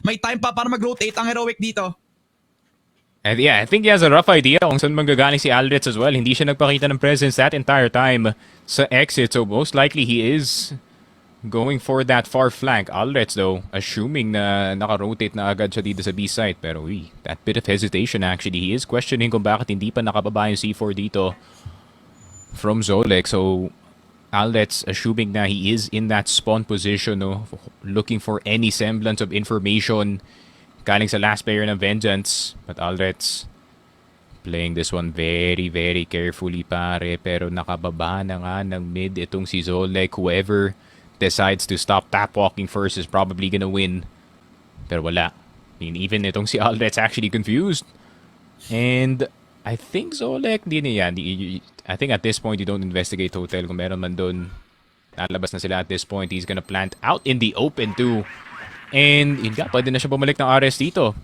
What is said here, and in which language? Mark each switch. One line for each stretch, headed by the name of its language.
Filipino: May time pa para mag-rotate ang Heroic dito.
English: And yeah, I think he has a rough idea
Filipino: kung saan manggagaling si Aldrets
English: as well.
Filipino: Hindi siya nagpakita ng
English: presence that entire time sa exit. So most likely he is going for that far flank. Alrets though, assuming
Filipino: na naka-rotate na agad siya dito sa B site.
English: Pero that bit of hesitation actually. He is questioning
Filipino: kung bakit hindi pa nakababa yung C4 dito
English: from Zolek. So, Alrets assuming na he is in that spawn position, no? Looking for any semblance of information
Filipino: galing sa
English: last player ng Vengeance. But Alrets playing this one very, very carefully, pare.
Filipino: Pero nakababa na nga ng mid itong si Zolek.
English: Whoever decides to stop tap walking first is probably gonna win.
Filipino: Pero wala.
English: I mean, even
Filipino: itong si
English: Alret's actually confused. And I think Zolek, I think at this point, you don't investigate hotel
Filipino: kung meron man doon. Lalabas na sila
English: at this point. He's gonna plant out in the open too.
Filipino: And yun nga, pwede na siya bumalik ng RS dito.